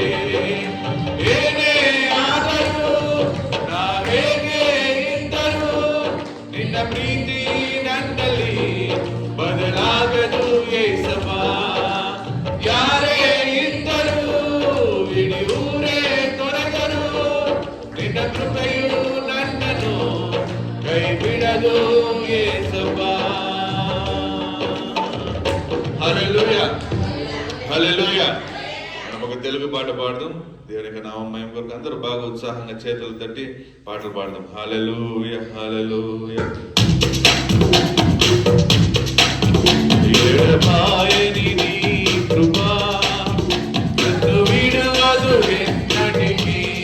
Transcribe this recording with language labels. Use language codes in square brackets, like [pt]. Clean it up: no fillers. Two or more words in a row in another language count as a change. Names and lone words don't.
[kn] ಏನೇ ಆದರೂ ನಾ ಹೇಗೆ ಇದ್ದರೂ ನಿನ್ನ ಪ್ರೀತಿ ನನ್ನಲ್ಲಿ ಬದಲಾಗದು ಯೇಸಪ್ಪ. ಯಾರೇ ಇದ್ದರೂ ಇಡೀ ಊರೇ ತೊರೆದರು ನಿನ್ನ ಕೃಪೆಯು ನನ್ನನ್ನು ಕೈ ಬಿಡದು ಯೇಸಪ್ಪ. [te] హల్లెలూయా హల్లెలూయా. మనం ఒక తెలుగు పాట పాడదాం. దేవుని యొక్క నామం మహిమ కొరకు అందరూ బాగా ఉత్సాహంగా చేతులు తట్టి పాటలు పాడదాం. హల్లెలూయా హల్లెలూయా. ఎడబాయని నీ కృపా నన్ను విడవదు ఎన్నటికీ.